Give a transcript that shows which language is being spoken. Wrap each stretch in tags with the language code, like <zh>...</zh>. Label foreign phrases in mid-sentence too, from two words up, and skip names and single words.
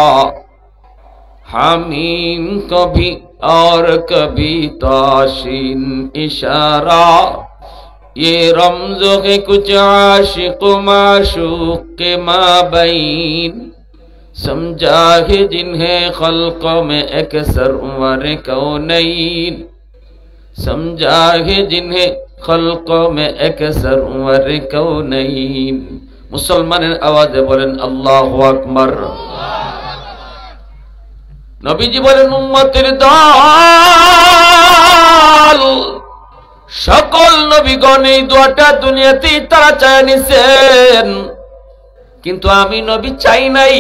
<ur>حمیم کبھی اور کبھی تاشین اشارہ یہ رمز ہے کچھ عاشق و معشوق کے مابین سمجھا ہے جنہیں خلقوں میں ایک سرور کونین سمجھا ہے جنہیں خلقوں میں ایک سرور کونین</ur> <bn>মুসলমানের আওয়াজে বলেন আল্লাহু আকবার। নবীজি বলেন উম্মতের দল সকল নবীগণ এই দোয়াটা দুনিয়াতেই তারা চায় নিছেন, কিন্তু আমি নবী চাই নাই।</bn>